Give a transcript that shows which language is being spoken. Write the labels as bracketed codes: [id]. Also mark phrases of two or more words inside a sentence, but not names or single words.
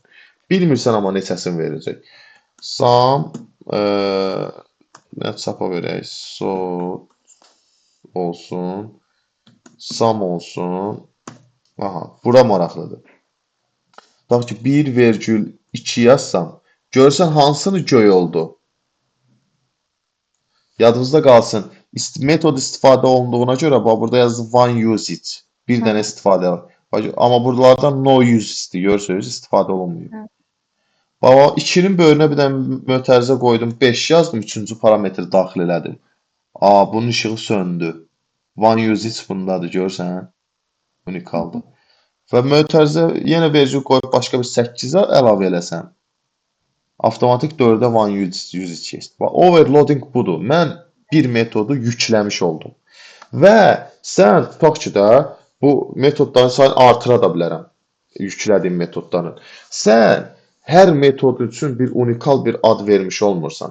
[az] Bilmirsən, amma neçəsini verəcək. Sum, nə çapa verək, olsun, sum olsun. Aha, bura maraqlıdır. Bax ki, 1,2 yazsam, görsən hansını göy oldu? Yadınızda qalsın. Metod istifadə olunduğuna görə burada yazdı [en] one usage. [az] Bir dənə istifadə var. Amma buralardan [en] no usage [az] görürsünüz, istifadə olunmuyor. Bax, 2-nin böyrünə bir dənə mötərizə qoydum, 5 yazdım, 3-cü parametri daxil elədim. Bunun işığı söndü. [en] One usage [az] bundadır, görürsən? Unikaldır. Və mötərizə yenə vergül qoyub başqa bir 8-ə əlavə eləsən. Avtomatik 4-də [en] one usage [az] keçdi. Overloading budur. Mən bir metodu yükləmiş oldum. Və sən tutaq ki də bu metodların sayını artıra da bilərəm. Yüklədiyim metodların. Sən hər metod üçün bir unikal bir ad vermiş olmursan.